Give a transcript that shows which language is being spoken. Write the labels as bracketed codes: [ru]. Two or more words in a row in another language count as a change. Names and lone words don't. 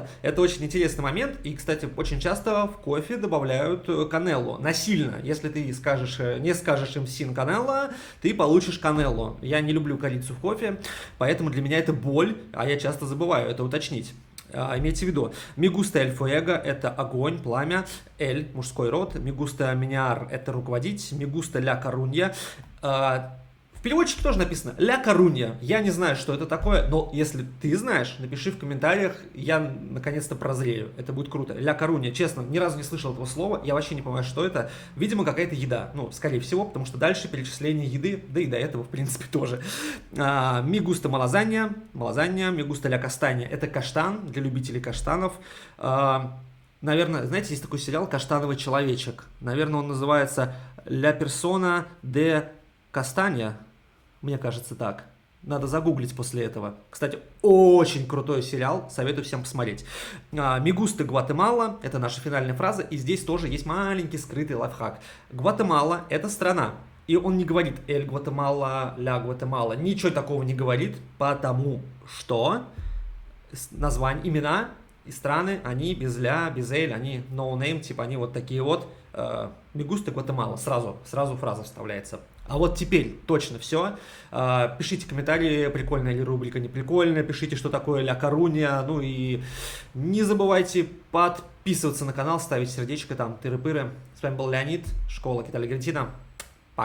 [ru] Это очень интересный момент. И, кстати, очень часто в кофе добавляют канеллу. Насильно. Если ты не скажешь им [es] sin canella, [ru] ты получишь канеллу. Я не люблю корицу в кофе, поэтому для меня это боль, а я часто забываю это уточнить. Имейте в виду, [es] me gusta el fuego — [ru] это огонь, пламя, el — мужской род, [es] me gusta menear — [ru] это руководить, [es] me gusta la Coruña. [ru] В переводчике тоже написано «Ля Корунья». Я не знаю, что это такое, но если ты знаешь, напиши в комментариях, я наконец-то прозрею. Это будет круто. «Ля Корунья». Честно, ни разу не слышал этого слова, я вообще не понимаю, что это. Видимо, какая-то еда. Ну, скорее всего, потому что дальше перечисление еды, да и до этого, в принципе, тоже. [es] «Mi gusta Malasaña», «mi gusta la castaña». [ru] Это каштан для любителей каштанов. Наверное, знаете, есть такой сериал «Каштановый человечек». Наверное, он называется [es] «La persona de Castaña». [ru] Мне кажется, так. Надо загуглить после этого. Кстати, очень крутой сериал, советую всем посмотреть. [es] «Me gusta [ru] Гватемала» — это наша финальная фраза, и здесь тоже есть маленький скрытый лайфхак. Гватемала — это страна, и он не говорит «Эль Гватемала», «Ля Гватемала», ничего такого не говорит, потому что названия, имена и страны, они без «ля», без «эль», они [en] no name, [ru] типа они вот такие вот. [es] «Me gusta [ru] Гватемала», сразу фраза вставляется. А вот теперь точно все. Пишите комментарии, прикольная ли рубрика, не прикольная. Пишите, что такое «Ля Корунья». Ну и не забывайте подписываться на канал, ставить сердечко там, тыры-пыры. С вами был Леонид, школа Киталя Аргентина.